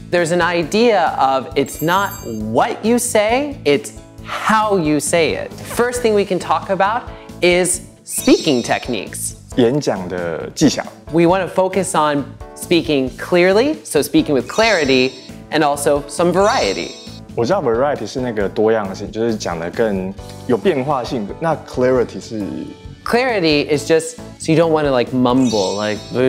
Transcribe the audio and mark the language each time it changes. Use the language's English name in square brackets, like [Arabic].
[English] There's an idea of it's not what you say, it's how you say it. First thing we can talk about is speaking techniques. [Chinese] 演讲的技巧。 [English] We want to focus on speaking clearly, so speaking with clarity, and also some variety. [Chinese] 我知道 variety 是那个多样性，就是讲的更有变化性的。那 clarity 是 [English] Clarity is just so you don't want to like mumble, like.